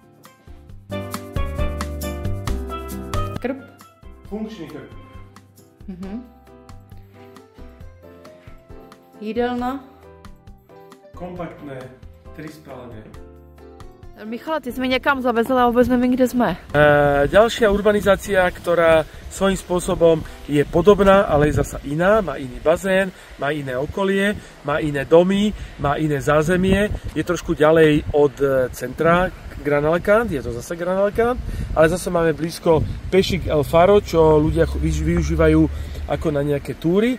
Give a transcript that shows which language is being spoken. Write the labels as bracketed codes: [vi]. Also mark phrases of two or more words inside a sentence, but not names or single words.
[sk] Krb. Funkčný krb. [cs] Jídelna. [sk] Kompaktné, 3 spálne. [cs] Michale, ty jsi mě někam zavezl a vůbec nevím, kde jsme. [sk] Ďalšia urbanizácia, ktorá svojím spôsobom je podobná, ale je zasa iná. Má iný bazén, má iné okolie, má iné domy, má iné zázemie. Je trošku ďalej od centra Gran Alicante, je to zase Gran Alicante, ale zase máme blízko Pešik El Faro, čo ľudia využívajú ako na nejaké túry.